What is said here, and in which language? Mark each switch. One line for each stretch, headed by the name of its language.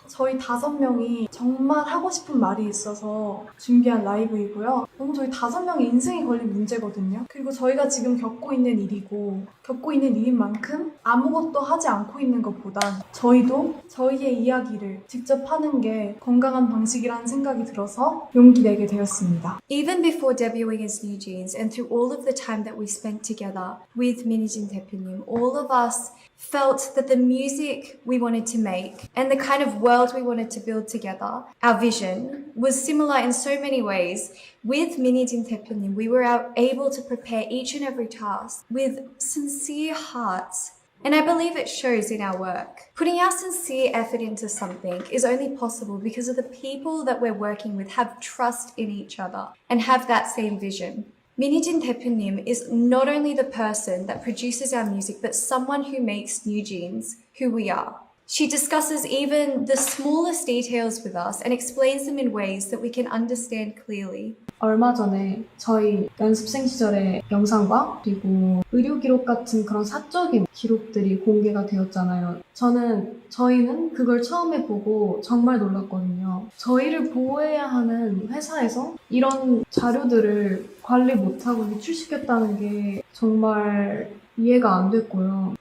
Korean: 저희 5명이 정말 하고 싶은 말이 있어서 준비한 라이브이고요. 너무 저희 5명의 인생이 걸린 문제거든요. 그리고 저희가 지금 겪고 있는 일이고 겪고 있는 일인 만큼 아무것도 하지 않고 있는 것보단 저희도 저희의 이야기를 직접 하는 게 건강한 방식이라는 생각이 들어서 용기 내게 되었습니다.
English: Even before debuting as New Jeans and through all of the time that we spent together with 민희진 대표님, all of us felt that the music we wanted to make and the kind of world we wanted to build together, our vision, was similar in so many ways. With 민희진 대표님, we were able to prepare each and every task with sincere hearts. And I believe it shows in our work. Putting our sincere effort into something is only possible because of the people that we're working with have trust in each other and have that same vision. 민희진 대표님 is not only the person that produces our music, but someone who makes New Jeans who we are. She discusses even the smallest details with us and explains them in ways that we can understand clearly.
Korean: 얼마 전에 저희 연습생 시절의 영상과 그리고 의료 기록 같은 그런 사적인 기록들이 공개가 되었잖아요. 저희는 그걸 처음에 보고 정말 놀랐거든요. 저희를 보호해야 하는 회사에서 이런 자료들을 관리 못하고 유출시켰다는 게 정말 이해가 안 됐고요.